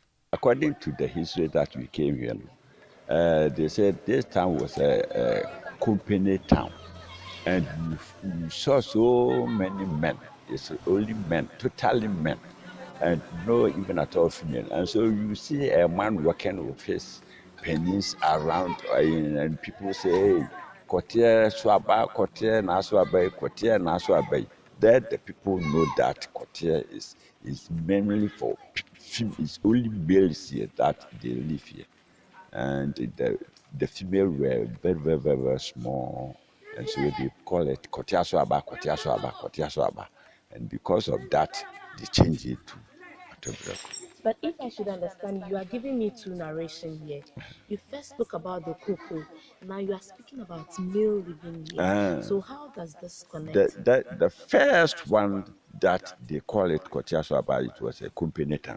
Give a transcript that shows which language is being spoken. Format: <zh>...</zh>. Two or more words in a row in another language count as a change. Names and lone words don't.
<en>According to the history that we came here, they said this town was a company town, and we saw so many men. It's only men, totally men, and no even at all female. And so you see a man working with his pennies around, and people say,</en> <ak>"Hey, kotie suaba, kotie na suaba, kotie na suaba."</ak> <en>There, the people know that kotie is mainly for it's only males here that they live here. And the female were very, very, very, very small, and so they call it</en> <ak>kotia suaba, kotia suaba, kotia suaba.</ak> <en>And because of that, they changed it to Atobreko. But if I should understand, you are giving me two narrations here. You first spoke about the cocoa, now you are speaking about male living here. So how does this connect? The first one that they call it</en> <ak>koti suaba,</ak> <en>it was a company town.</en>